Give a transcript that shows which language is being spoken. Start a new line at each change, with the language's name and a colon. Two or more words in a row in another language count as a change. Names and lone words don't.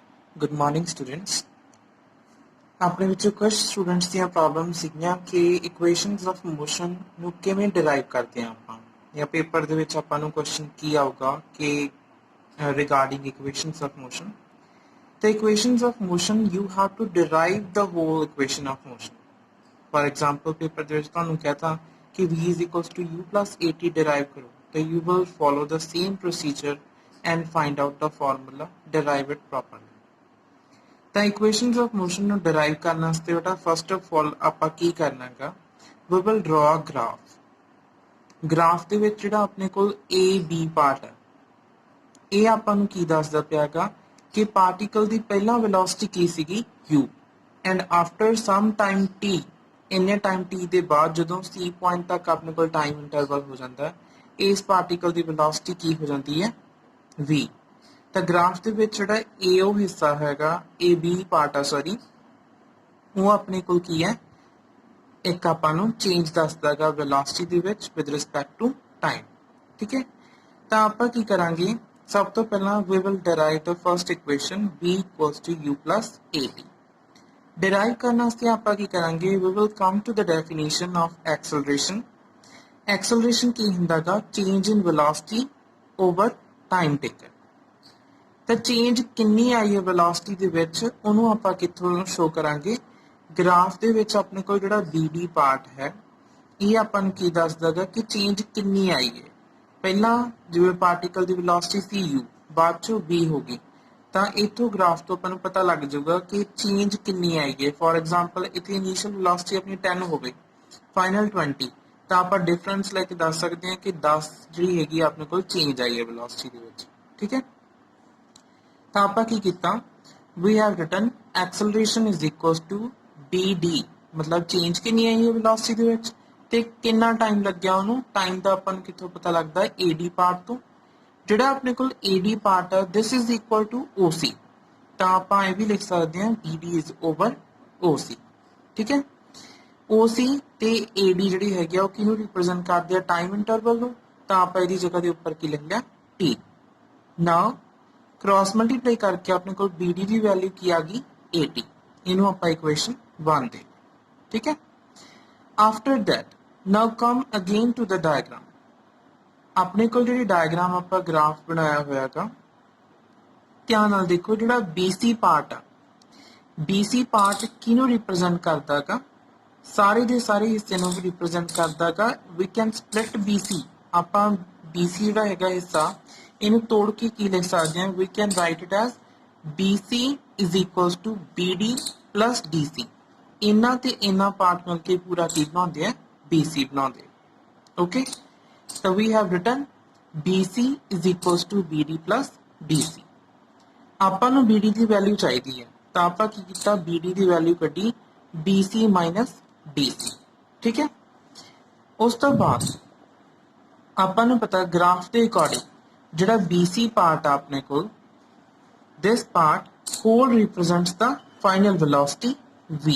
English: Good morning, students.
Punjabi: ਆਪਣੇ ਵਿੱਚੋਂ ਕੁਝ ਸਟੂਡੈਂਟਸ ਦੀਆਂ ਪ੍ਰੋਬਲਮ ਸੀਗੀਆਂ ਕਿ
English: equations of motion
Punjabi: ਨੂੰ ਕਿਵੇਂ ਡਿਰਾਈਵ ਕਰਦੇ ਆ ਆਪਾਂ ਜਾਂ ਪੇਪਰ ਦੇ ਵਿੱਚ ਆਪਾਂ ਨੂੰ ਕੁਐਸਚਨ ਕੀ ਆਊਗਾ ਕਿ
English: regarding equations of motion the equations of motion you have to derive the whole equation of motion. For example, paper
Punjabi: ਦੇ ਵਿੱਚ ਤੁਹਾਨੂੰ ਕਹਤਾ ਕਿ
English: v is equals to u plus at derive
Punjabi: ਕਰੋ ਤਾਂ
English: you will follow the same procedure and find out the formula, derive it properly.
Punjabi: ਤਾਂ
English: equations of motion
Punjabi: ਨੂੰ derive ਕਰਨ ਵਾਸਤੇ ਬੇਟਾ
English: first of all
Punjabi: ਆਪਾਂ ਕੀ ਕਰਨਾ ਹੈਗਾ,
English: we will draw a graph.
Punjabi: graph ਦੇ ਵਿੱਚ ਜਿਹੜਾ ਆਪਣੇ ਕੋਲ a b part ਹੈ, ਇਹ ਆਪਾਂ ਨੂੰ ਕੀ ਦੱਸਦਾ ਪਿਆ ਹੈਗਾ ਕਿ ਪਾਰਟੀਕਲ ਦੀ ਪਹਿਲਾਂ ਵੈਲੋਸਿਟੀ ਕੀ ਸੀਗੀ u
English: and after some time
Punjabi: t, ਇੰਨੇ ਟਾਈਮ t ਦੇ ਬਾਅਦ ਜਦੋਂ c ਪੁਆਇੰਟ ਤੱਕ ਆਪਣੇ ਕੋਲ
English: time interval
Punjabi: ਹੋ ਜਾਂਦਾ ਹੈ, ਇਸ ਪਾਰਟੀਕਲ ਦੀ ਵੈਲੋਸਿਟੀ ਕੀ ਹੋ ਜਾਂਦੀ ਹੈ v. ਤਾਂ ਗ੍ਰਾਫ ਦੇ ਵਿੱਚ ਜਿਹੜਾ a ਉਹ ਹਿੱਸਾ ਹੈਗਾ, a b ਪਾਰਟ ਆ ਸੌਰੀ, ਉਹ ਆਪਣੇ ਕੋਲ ਕੀ ਹੈ, ਇੱਕ ਆਪਾਂ ਨੂੰ ਚੇਂਜ ਦੱਸਦਾ ਹੈਗਾ ਵੈਲੋਸਿਟੀ ਦੇ ਵਿੱਚ
English: with respect to time.
Punjabi: ਠੀਕ ਹੈ, ਤਾਂ ਆਪਾਂ ਕੀ ਕਰਾਂਗੇ, ਸਭ ਤੋਂ ਪਹਿਲਾਂ
English: we will derive the first equation v equals to u plus at.
Punjabi: derive ਕਰਨ ਵਾਸਤੇ ਆਪਾਂ ਕੀ ਕਰਾਂਗੇ,
English: we will come to the definition of acceleration.
Punjabi: acceleration ਕੀ ਹੁੰਦਾਗਾ,
English: change in velocity over time taken.
Punjabi: ਤਾਂ change ਕਿੰਨੀ ਆਈ ਹੈ velocity ਦੇ ਵਿੱਚ, ਉਹਨੂੰ ਆਪਾਂ ਕਿੱਥੋਂ ਸ਼ੋ ਕਰਾਂਗੇ, ਗ੍ਰਾਫ ਦੇ ਵਿੱਚ ਆਪਣੇ ਕੋਲ ਜਿਹੜਾ bd ਪਾਰਟ ਹੈ, ਇਹ ਆਪਾਂ ਨੂੰ ਕੀ ਦੱਸਦਾਗਾ ਕਿ change ਕਿੰਨੀ ਆਈ ਹੈ. ਪਹਿਲਾਂ ਜਿਵੇਂ ਪਾਰਟੀਕਲ ਦੀ ਵੈਲੋਸਿਟੀ ਸੀ u, ਬਾਅਦ ਚੋਂ v ਹੋ ਗਈ, ਤਾਂ ਇਥੋਂ ਗ੍ਰਾਫ ਤੋਂ ਆਪਾਂ ਨੂੰ ਪਤਾ ਲੱਗ ਜਾਊਗਾ ਕਿ ਚੇਂਜ ਕਿੰਨੀ ਆਈ ਹੈ.
English: for example
Punjabi: ਇੱਥੇ
English: initial velocity
Punjabi: ਆਪਣੀ 10 ਹੋਵੇ, ਫਾਈਨਲ 20, ਤਾਂ ਆਪਾਂ ਡਿਫਰੈਂਸ ਲੈ ਕੇ ਦੱਸ ਸਕਦੇ ਹਾਂ ਕਿ 10 ਜਿਹੜੀ ਹੈਗੀ ਆਪਣੇ ਕੋਲ ਚੇਂਜ ਆਈ ਹੈ ਵੈਲੋਸਿਟੀ ਦੇ ਵਿੱਚ. ਠੀਕ ਹੈ, ਤਾਂ ਆਪਾਂ ਕੀ ਕੀਤਾ,
English: we have written acceleration is equals to bd,
Punjabi: ਮਤਲਬ ਚੇਂਜ ਕਿੰਨੀ ਆਈ ਹੈ ਵੈਲੋਸਿਟੀ ਦੇ ਵਿੱਚ ਤੇ ਕਿੰਨਾ ਟਾਈਮ ਲੱਗਿਆ ਉਹਨੂੰ. ਟਾਈਮ ਦਾ ਆਪਾਂ ਨੂੰ ਕਿੱਥੋਂ ਪਤਾ ਲੱਗਦਾ, AD ਪਾਰਟ ਤੋਂ. ਜਿਹੜਾ ਆਪਣੇ ਕੋਲ AD ਪਾਰਟ ਹੈ,
English: this is equal to OC,
Punjabi: ਤਾਂ ਆਪਾਂ ਇਹ ਵੀ ਲਿਖ ਸਕਦੇ ਹਾਂ
English: BD is over OC.
Punjabi: ਠੀਕ ਹੈ, OC ਤੇ AD ਜਿਹੜੀ ਹੈਗੀ ਆ ਉਹ ਕਿਹਨੂੰ ਰਿਪਰੈਜ਼ੈਂਟ ਕਰਦੇ ਆ,
English: time interval
Punjabi: ਨੂੰ, ਤਾਂ ਆਪਾਂ ਇਹਦੀ ਜਗ੍ਹਾ ਦੇ ਉੱਪਰ ਕੀ ਲਿਖ ਲਿਆ, T.
English: now cross multiply
Punjabi: ਕਰਕੇ ਆਪਣੇ ਕੋਲ BD ਦੀ ਵੈਲਿਊ ਕੀ ਆ ਗਈ, 80. ਇਹਨੂੰ ਆਪਾਂ ਇਕੁਏਸ਼ਨ 1 ਦੇ. ਠੀਕ ਹੈ,
English: after that now come again to the diagram.
Punjabi: ਆਪਣੇ ਕੋਲ ਜਿਹੜੀ ਡਾਇਗਰਾਮ ਆਪਾਂ ਗ੍ਰਾਫ ਬਣਾਇਆ ਹੋਇਆ ਹੈਗਾ, ਧਿਆਨ ਨਾਲ ਦੇਖੋ, ਜਿਹੜਾ BC ਪਾਰਟ ਆ, BC ਪਾਰਟ ਕਿਹਨੂੰ ਰਿਪਰੈਜ਼ੈਂਟ ਕਰਦਾ ਹੈਗਾ, ਸਾਰੇ ਦੇ ਸਾਰੇ ਹਿੱਸੇ ਨੂੰ ਵੀ ਰਿਪਰੈਜ਼ੈਂਟ ਕਰਦਾ ਹੈਗਾ.
English: we can split BC,
Punjabi: ਆਪਾਂ BC ਜਿਹੜਾ ਹੈਗਾ ਹਿੱਸਾ, ਇਹਨੂੰ ਤੋੜ ਕੇ ਕੀ ਲਿਖ ਸਕਦੇ ਹਾਂ,
English: we can write it as BC is equals to BD plus DC.
Punjabi: ਇਹਨਾਂ ਤੇ ਇਹਨਾਂ ਪਾਰਟ ਮਿਲ ਕੇ ਪੂਰਾ ਕੀ ਬਣਾਉਂਦੇ ਆ, BC ਬਣਾਉਂਦੇ. ਓਕੇ,
English: so we have written BC is equals to BD plus DC.
Punjabi: ਆਪਾਂ ਨੂੰ BD ਦੀ ਵੈਲਿਊ ਚਾਹੀਦੀ ਹੈ, ਤਾਂ ਆਪਾਂ ਕੀ ਕੀਤਾ, BD ਦੀ ਵੈਲਿਊ ਕੱਢੀ BC minus DC. ਠੀਕ ਹੈ, ਉਸ ਤੋਂ ਬਾਅਦ ਆਪਾਂ ਨੂੰ ਪਤਾ ਗ੍ਰਾਫ ਦੇ ਅਕੋਰਡਿੰਗ ਜਿਹੜਾ BC ਪਾਰਟ ਆ ਆਪਣੇ ਕੋਲ,
English: this part whole represents the final velocity v.